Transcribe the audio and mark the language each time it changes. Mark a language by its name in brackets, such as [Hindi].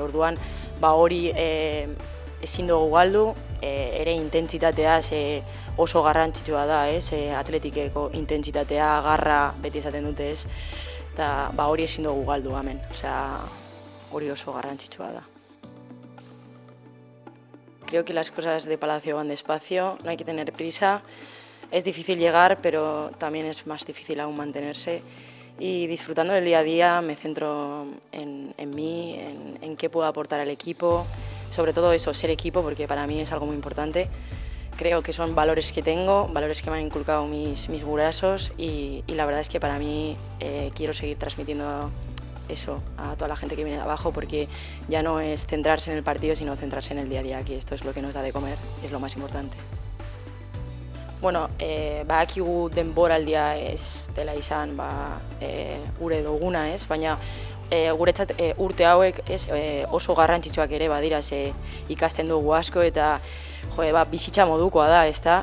[Basque] Orduan, hori ezin dugu galdu, ere intentsitatea oso garrantzitsua da, Atletikeko intentsitatea, garra beti esaten dute, ez, eta hori ezin dugu galdu hemen, hori oso garrantzitsua da. [Spanish] Creo que las cosas de Palacio van despacio, no hay que tener prisa. Es difícil llegar, pero también es más difícil aún mantenerse. Y disfrutando del día a día me centro en mí, en qué puedo aportar al equipo, sobre todo eso, ser equipo, porque para mí es algo muy importante. Creo que son valores que tengo, valores que me han inculcado mis gurasos y la verdad es que para mí quiero seguir transmitiendo eso a toda la gente que viene de abajo, porque ya no es centrarse en el partido, sino centrarse en el día a día, que esto es lo que nos da de comer, es lo más importante. [Basque] Bueno, badakigu denboraldia ez dela izan gure duguna, baina guretzat urte hauek oso garrantzitsuak ere badira, ikasten dugu asko eta bizitza modukoa da, ezta?